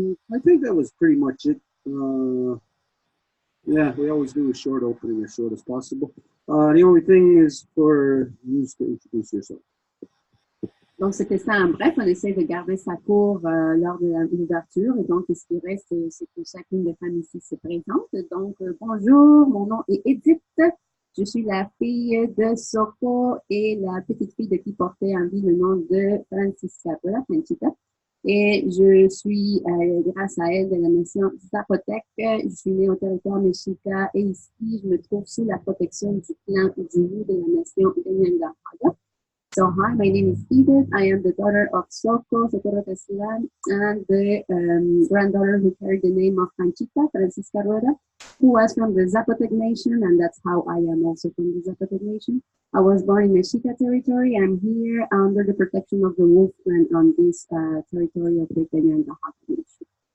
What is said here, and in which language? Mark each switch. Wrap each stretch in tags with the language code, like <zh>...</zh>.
<en>I think that was pretty much it. Yeah, we always do a short opening as short as possible. The only thing is for you to introduce yourself.</en> <fr>Donc, c'était ça en bref. On essaie de garder ça court lors de l'ouverture. Et donc, ce qui reste, c'est que chacune des femmes ici se présente. Donc, bonjour, mon nom est Edith. Je suis la fille de Soko et la petite fille de qui portait en vie le nom de Francisca. Et je suis, grâce à elle, de la nation Zapotec. Je suis née au territoire Mexica et ici, je me trouve sous la protection du clan du loup de la nation Rencontre.</fr> <en>So hi, my name is Edith. I am the daughter of Socorro Castellan and the granddaughter who carried the name of Panchita, Francisca Rueda, who was from the Zapotec Nation, and that's how I am also from the Zapotec Nation. I was born in Mexica territory. I'm here under the protection of the wolf clan on this territory of the Kenya and the Oaxaca Nation.</en>